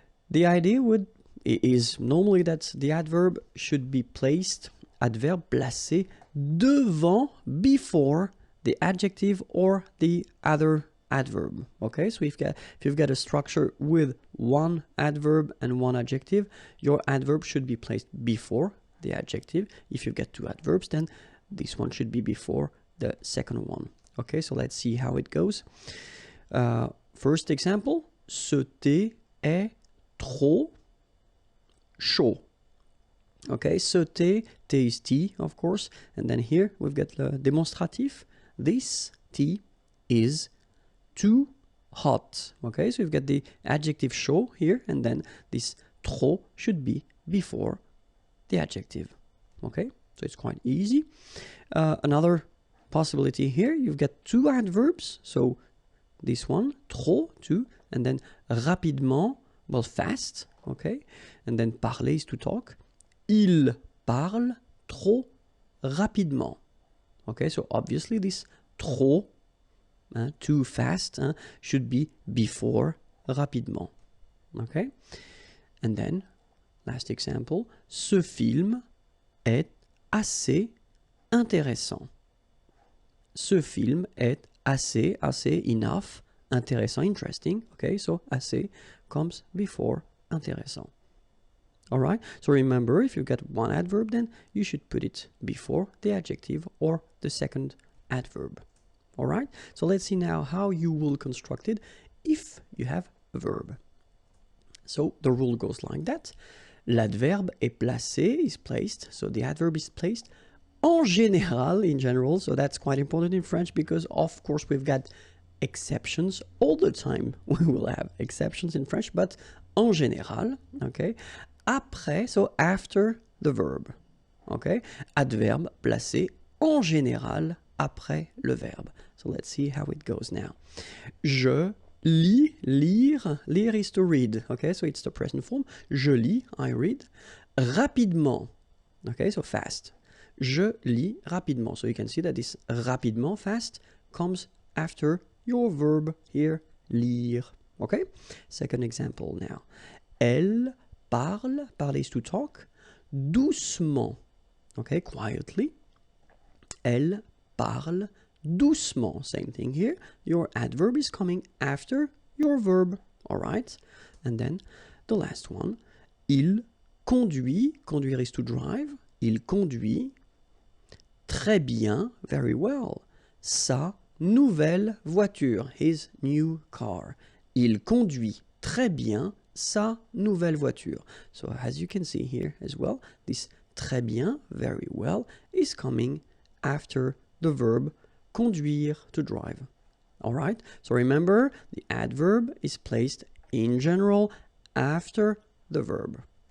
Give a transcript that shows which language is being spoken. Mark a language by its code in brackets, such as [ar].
[en] The idea is normally that the adverb should be placed, [fr] adverbe placé, devant, [en] before the adjective or the other adverb. Okay, so if you've got a structure with one adverb and one adjective, your adverb should be placed before the adjective. If you've got two adverbs, then this one should be before the second one. Okay, so let's see how it goes. First example, [fr] ce thé est trop chaud. [en] Okay, ce thé is tea, of course. And then here we've got the demonstrative. This tea is too hot. Okay, so we've got the adjective chaud here, and then this trop should be before the adjective. Okay, so it's quite easy. Another possibility here, you've got two adverbs. So this one, trop, two, and then rapidement, well, fast, okay? And then parler is to talk. [fr] Il parle trop rapidement. [en] Okay, so obviously this trop, too fast, should be before rapidement. Okay? And then, last example, [fr] ce film est assez intéressant. Ce film est assez, enough, intéressant, interesting. [en] Okay, so assez comes before intéressant. All right, so remember, if you've got one adverb, then you should put it before the adjective or the second adverb. All right, so let's see now how you will construct it if you have a verb. So the rule goes like that. [fr] L'adverbe est placé, [en] is placed, so the adverb is placed [fr] en général, [en] in general, so that's quite important in French because of course we've got exceptions all the time. We will have exceptions in French, but [fr] en général, [en] okay? Après, so after the verb, okay? [fr] Adverbe placé en général après le verbe. [en] So let's see how it goes now. [fr] Je lis, [en] lire is to read, okay? So it's the present form. [fr] Je lis, [en] I read. Rapidement, okay? So fast. [fr] Je lis rapidement. [en] So you can see that this rapidement, fast, comes after your verb here, lire. Okay? Second example now. [fr] Elle parle, [en] parler is to talk, doucement. Okay, quietly. [fr] Elle parle doucement. [en] Same thing here. Your adverb is coming after your verb. All right? And then the last one. [fr] Il conduit. [en] Conduire is to drive. [fr] Il conduit très bien, [en] very well, [fr] sa nouvelle voiture, [en] his new car. [fr] Il conduit très bien sa nouvelle voiture. [en] So as you can see here as well, this [fr] très bien, [en] very well, is coming after the verb conduire, to drive. All right, so remember, the adverb is placed in general after the verb.